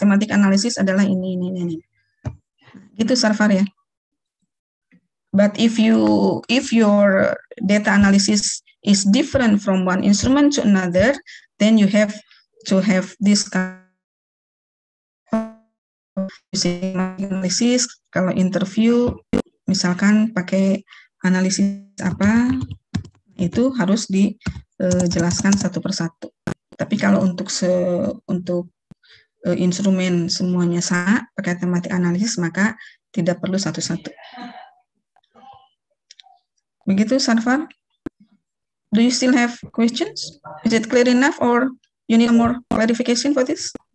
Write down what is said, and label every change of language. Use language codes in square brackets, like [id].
[id] Thematic analysis adalah ini. Gitu Sarfar ya. [en] But if your data analysis is different from one instrument to another, then you have to have this using analysis. [id] Kalau interview misalkan pakai analisis apa, itu harus dijelaskan satu persatu. Tapi kalau untuk instrumen semuanya sama pakai tematik analisis, maka tidak perlu satu-satu. Begitu Sarfar? [en] Do you still have questions? Is it clear enough or you need more clarification for this?